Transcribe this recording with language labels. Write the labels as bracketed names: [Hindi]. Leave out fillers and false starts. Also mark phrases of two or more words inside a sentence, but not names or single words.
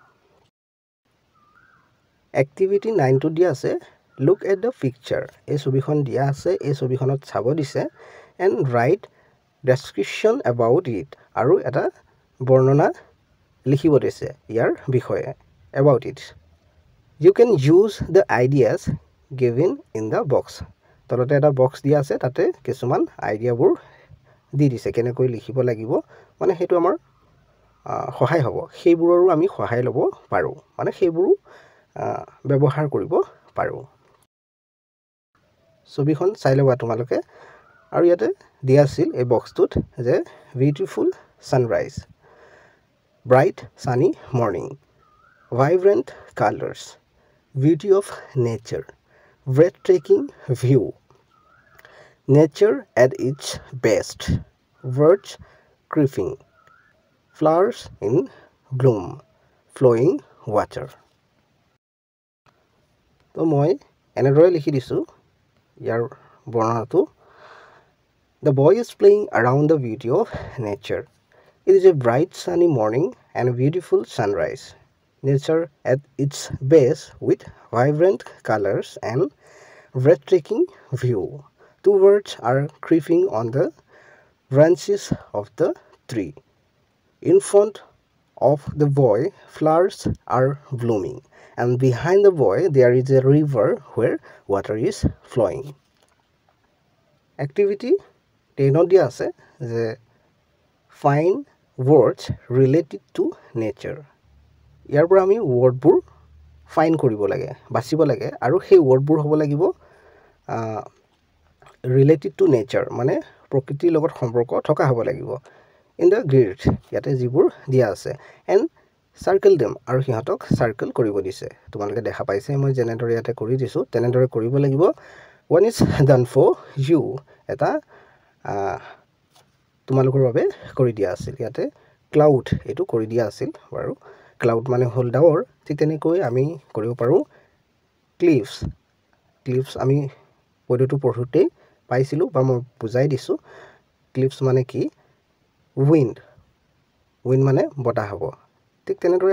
[Assamese] Activity 9 to দিয়া আছে [English] Look at the picture [Assamese] এই ছবিখন দিয়া আছে এই ছবিখনত চাব দিছে [English] and write description about it [Assamese] আৰু এটা বৰ্ণনা লিখিব দিছে ইয়াৰ বিষয়ে [English] about it You can use the ideas given in the box [Assamese] তলতে এটা বক্স দিয়া আছে তাতে কিছুমান আইডিয়াবোৰ দি দিছে কেনেকৈ লিখিব লাগিব মানে হেতু আমাৰ সহায় হ'ব সেইবোৰৰো আমি সহায় ল'ব পাৰো মানে সেইবোৰ ব্যৱহাৰ কৰিব পাৰো ছবিখন চাই লবা তোমালোকে আৰু ইয়াতে দিয়া আছিল এই বক্সটোত যে [English] beautiful sunrise bright sunny morning vibrant colors beauty of nature breathtaking view nature at its best birds chirping flowers in bloom flowing water [Assamese] তো মই এনেদৰে লিখি দিছো ইয়াৰ বৰ্ণনাটো [English] The boy is playing around the beauty of nature. It is a bright sunny morning and a beautiful sunrise. Nature at its best with vibrant colors and breathtaking view. Two birds are creeping on the branches of the tree. In front of the boy, flowers are blooming. And behind the boy, there is a river where water is flowing. [Assamese] Activity 10 দিয়া আছে যে [English] find words related to nature [Assamese] ইয়াৰ পৰা আমি [English] words find [Assamese] কৰিব লাগে বাছিব লাগে আৰু সেই ওয়াৰ্ডবোৰ হ'ব লাগিব [English] related to nature [Assamese] মানে প্ৰকৃতিৰ লগত সম্পৰ্ক থকা হ'ব লাগিব [English] in the grid [Assamese] ইয়াতে যিবোৰ দিয়া আছে [English] and circle them [Assamese] আৰু হিহঁতক সাৰ্কেল কৰিব দিছে তোমালোকে দেখা পাইছে মই জেনেৰেটৰ ইয়াতে কৰি দিছো তেনেদৰে কৰিব লাগিব [English] one is done for you [Assamese] এটা তোমালোকৰ বাবে কৰি দিয়া আছিল ইয়াতে ক্লাউড এটো কৰি দিয়া আছিল বাৰু ক্লাউড মানে হল ডাৱৰ ঠিক তেনেকৈ আমি কৰিব পাৰো ক্লিফস আমি পদটো পঢ়োতে পাইছিলো বা মই বুজাই দিছো ক্লিফস মানে কি উইন্ড মানে বতাহ হ'ব ঠিক তেনেদৰে